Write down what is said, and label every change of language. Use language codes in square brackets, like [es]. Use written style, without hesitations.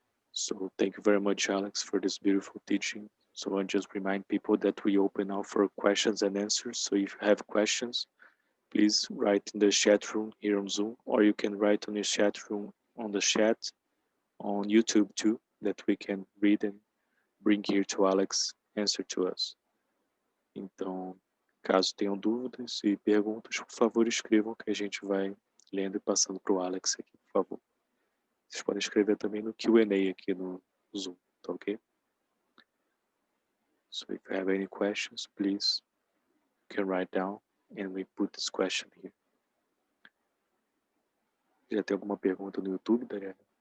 [en] So thank you very much, Alex, for this beautiful teaching. So I just remind people that we open now for questions and answers. So if you have questions, please write in the chat room here on Zoom, or you can write on the chat room on the chat on YouTube too, that we can read and bring here to Alex answer to us. [pt] Então, caso tenham dúvidas e perguntas, por favor, escrevam que a gente vai lendo e passando para o Alex aqui, por favor. Vocês podem escrever também no Q&A aqui no Zoom, tá ok? [en] So if you have any questions, please, you can write down and we put this question here. [pt] Já tem alguma pergunta no YouTube, Daniela?